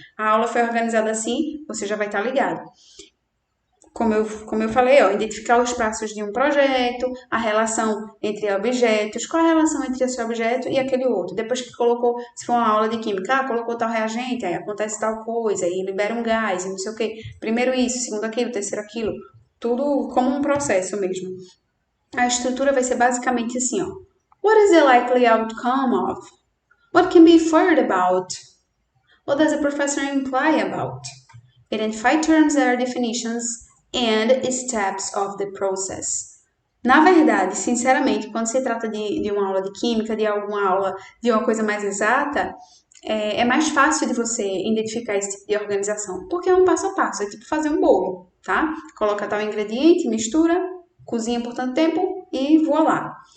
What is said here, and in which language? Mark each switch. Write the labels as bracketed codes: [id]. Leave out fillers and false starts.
[pt] A aula foi organizada assim, você já vai estar ligado. Como eu falei, ó, identificar os passos de um projeto, a relação entre objetos, qual a relação entre esse objeto e aquele outro. Depois que colocou, se for uma aula de química, colocou tal reagente, aí acontece tal coisa, e libera um gás, e não sei o quê. Primeiro isso, segundo aquilo, terceiro aquilo. Tudo como um processo mesmo. A estrutura vai ser basicamente assim, ó. [en] What is the likely outcome of? What can be inferred about? What does the professor imply about? Identify terms or definitions and steps of the process. [pt] Na verdade, sinceramente, quando se trata de uma aula de química, de alguma aula de uma coisa mais exata, é mais fácil de você identificar esse tipo de organização, porque é um passo a passo, é tipo fazer um bolo, tá? Coloca tal ingrediente, mistura, cozinha por tanto tempo e voilá.